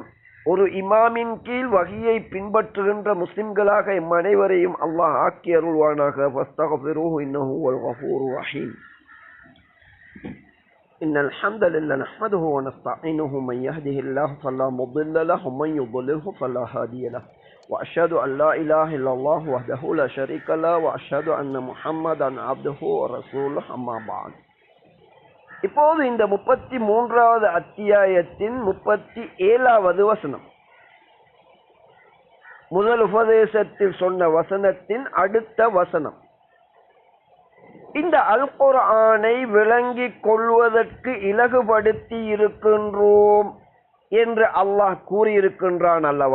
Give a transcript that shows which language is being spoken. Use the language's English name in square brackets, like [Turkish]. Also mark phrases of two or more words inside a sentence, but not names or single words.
[Tamil] ஒரு இமாமின் கீழ் வஹியை பின்பற்றுகின்ற முஸ்லிம்களாக எம் அனைவரையும் அல்லாஹ் ஆக்கி அருள்வானாக. [Arabic] فاستغفروه إنه هو الغفور الرحيم إن الحمد لله نحمده ونستعينه من يهده الله فلا مضل له ومن يضلله فلا هادي له. وأشهد أن لا إله إلا الله وحده لا شريك له وأشهد أن محمدا عبده ورسوله أما بعد. [Tamil] இப்போது இந்த 33வது அத்தியாயத்தின் 37வது வசனம், முதல் உபதேசத்தில் சொன்ன வசனத்தின் அடுத்த வசனம். இந்த அல் குர்ஆனை விளங்கிக் கொள்வதற்கு இலகுபடுத்தி இருக்கின்றோம் என்று அல்லாஹ் கூறியிருக்கின்றான் அல்லவா?